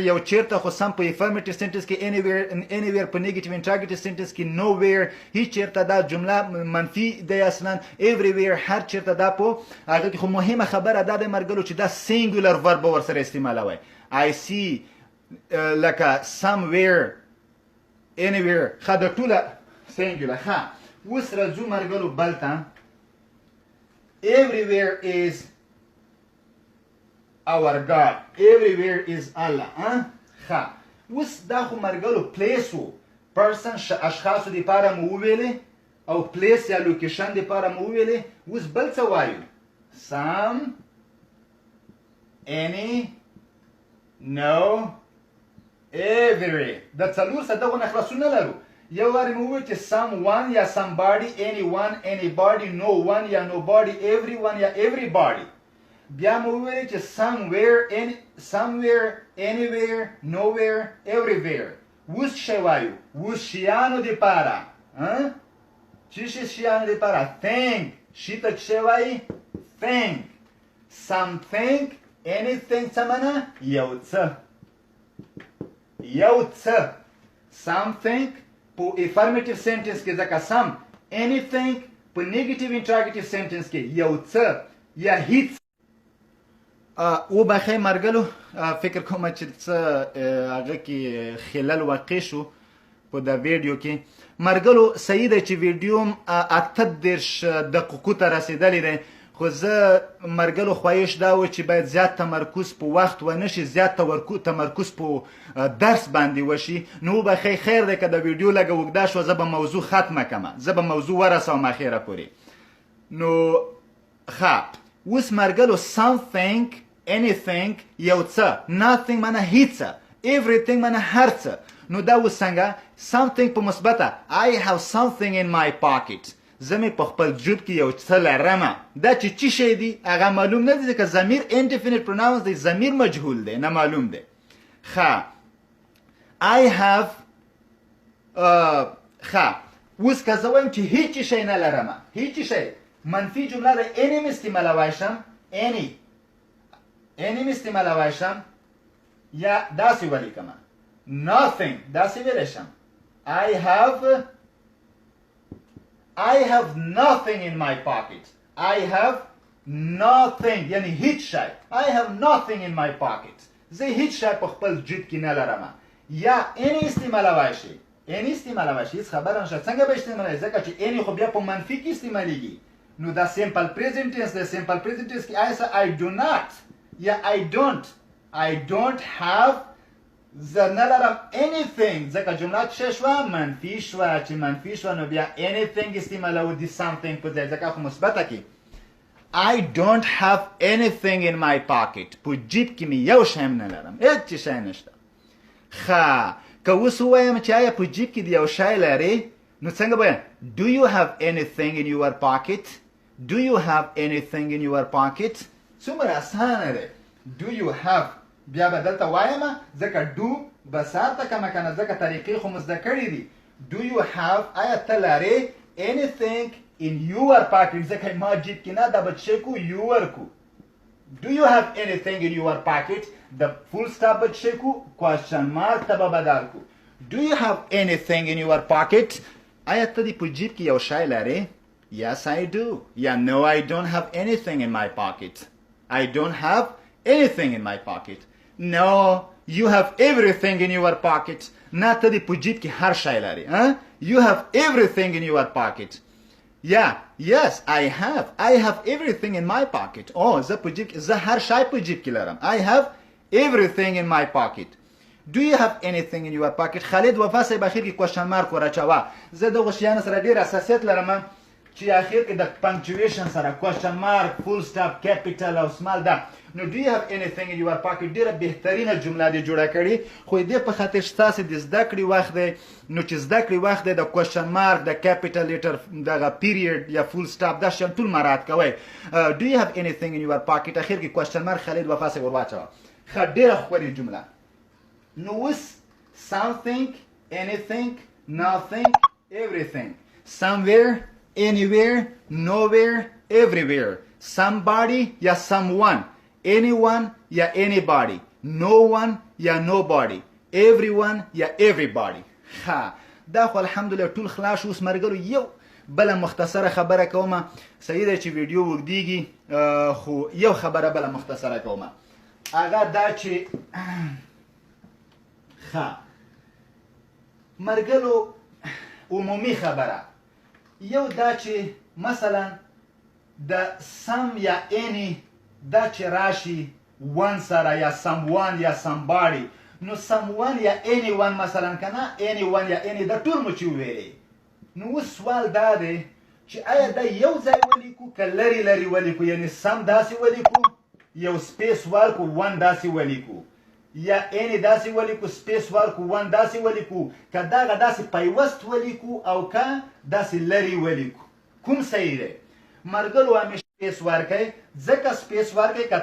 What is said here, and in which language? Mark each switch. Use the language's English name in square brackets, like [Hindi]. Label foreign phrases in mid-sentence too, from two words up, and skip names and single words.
[Pashto] یو چیرته خو سم په [English] affirmative sentence [Pashto] کې anywhere په [English] negative interrogative sentence [Pashto] کې nowhere هیڅ چیرته دا جمله منفي دی اصلا everywhere هر چیرته دا په هغه کې خو مهمه خبره دا د مرګلو چې دا [English] singular verb [Pashto] ورسره استعمالوي [English] I see [Pashto] لکه [English] somewhere anywhere [Pashto] ښه د ټوله singular ښه اوس راځو مرګلو بل ته [English] everywhere is our God everywhere is Allah [Pashto] ښه اوس دا خو مرګلو place و person اشخاصو دپاره مو وویلې او place یا لوکیشن دپاره مو وویلې اوس بل څه وایو some [English] any no every [Pashto] دا څلور څه دغونه خلاصونه لرو یو وارې مو وویل چې someone یا [English] somebody anyone anybody no one [Pashto] یا nobody everyone یا everybody بیا مو وویل چې [English] somewhere anywhere nowhere everywhere [Pashto] اوس شی وایو اوس شیانو دپاره څه شي شیانو دپاره think شي ته څه وایي [English] think something anything [Pashto] څه معنا یو څه something په [English] affirmative sentence [Pashto] کې ځکه [English] some anything [Pashto] په [English] negative interrogative sentence [Pashto] کې یو څه یا هیڅ وبخښئ مرګلو فکر کوم چې څه هغه کې خلل واقع شو په دا ویډیو کې مرګلو صحیح دی چې ویډیو 38 دقیقو ته رسېدلی دی خو زه مرګلو خواهش دا و چې باید زیات تمرکز په وخت ونه شي زیات تمرکز په درس باندې وشي نو وبخښئ خیر دی که د ویډیو لږه اوږده شوه زه به موضوع ختمه کړمه زه به موضوع ورسوم اخره پورې نو ښه اوس مرګلو [English] something anything [Pashto] یو څه nothing معنی هیڅ everything معنی هر څه نو دا اوس څنګه something په مثبته [English] I have something in my pocket [Pashto] زه مې په خپل جوب کې یو څه لرمه دا چې څه شی دی هغه معلوم نه دی ځکه ضمیر [English] indefinite pronouns [Pashto] دی ضمیر مجهول دی نه معلوم دی ښه [English] I have [Pashto] ښه اوس که زه وایم چې هیڅ شی نه لرمه هیڅ شی منفي جمله د any مې استعمالولی شم any مې استعمالولی شم یا داسې ولیکمه nothing داسې ویلی شم [English] I have nothing in my pocket. I have nothing. [Pashto] یعنی هیڅ شی. [English] I have nothing in my pocket. [Pashto] زه هیڅ شی په خپل جیب کې نه لرم. یا any استعمالولی شي. any استعمالولی شي. هیڅ خبره نشته. څنګه به استعمالوي؟ ځکه چې any خو بیا په منفي کې استعمالیږي. نو دا [English] simple present tense [Pashto] دی. [English] simple present tense [Pashto] کې [English] I do not. [Pashto] یا [English] I don't have [Pashto] زه نه لرم anything ځکه جمله څه شوه منفي شوه چې منفي شوه نو بیا anything استعمالوو د something په ځای ځکه خو مثبته کې [English] I don't have anything in my pocket [Pashto] په جیب کې مې یو شی نه لرم هېڅ شی نشته ښه که اوس ووایم چې آیا په جیب کې د یو شی لرې نو څنګه به [English] do you have anything in your pocket do you have anything in your pocket [Pashto] څومره اسانه دی [English] do you have [Pashto] بیا به دلته وایم ځکه do بسار ته کمه کنه ځکه طریقې خو مو زده کړي دي [English] do you have [Pashto] آیا ته لرې [English] anything in your pocket [Pashto] ځکه ما جیب کې نه دا به څه کو your کو [English] do you have anything in your pocket the full stop [Pashto] به څه کو [English] question mark [Pashto] ته به بدل کو [English] do you have anything in your pocket [Pashto] آیا ته دې په جیب کې یو شی لرې [English] yes I do yeah no I don't have anything in my pocket I don't have anything in my pocket no you have everything in your pocket [Pashto] نه ته دې په جیب کې هر شی لرې [English] you have everything in your pocket yeah yes I have everything in my pocket [Pashto] زه په جیب کې زه هر شی په جیب کې لرم [English] I have everything in my pocket do you have anything in your pocket [Pashto] خالد وفا صاحب اخر کې [English] question mark [Pashto] ورچوه زه دغه شیانو سره ډېر حساسیت لرم چې اخر کې د punctuation سره [English] question mark full stop [Pashto] capital او small ده نو [English] do you have anything in your pocket [Pashto] ډېره بهترینه جمله دې جوړه کړې خو دې په خاطر ستاسې د زده کړې وخت دی نو چې زده کړې وخت دی د [English] question mark [Pashto] د [English] capital letter [Pashto] دغه period یا [English] full stop [Pashto] دا شیان ټول مراعات کوئ do [English] you have anything in your pocket [Pashto] اخر کې [English] question mark [Pashto] خالد وفا صاحب ورواچوه ښه ډېره ښکلې جمله نو اوس [English] something anything nothing everything somewhere anywhere nowhere everywhere somebody [Pashto] یا [English] someone anyone [Pashto] یا [English] anybody no one [Pashto] یا nobody everyone یا everybody ها دا خو الحمدلله ټول خلاص اوس مرګلو یو بله مختصره خبره کومه صحیح ده چې ویډیو وګدیږي خو یو خبره بله مختصره کومه هغه دا چې ها مرګلو عمومي خبره یو دا چې مثلا د سم یا any دا چې راشي one سره یا someone یا somebody نو someone یا anyone مثلا کنه anyone یا any دا ټول مو چې وویلې نو اوس سوال دا دی چې آیا دا یو ځای ولیکو که لرې لرې ولیکو یعنی سم داسې ولیکو یو سپیس ورکو one داسې ولیکو یا any داسې ولیکو سپیس ورکو one داسې ولیکو که دغه داسې پیوست ولیکو او که داسې لرې ولیکو کوم صحیح دی مرګلو همیشه سپیس ورکئ ځکه سپیس ورکئ که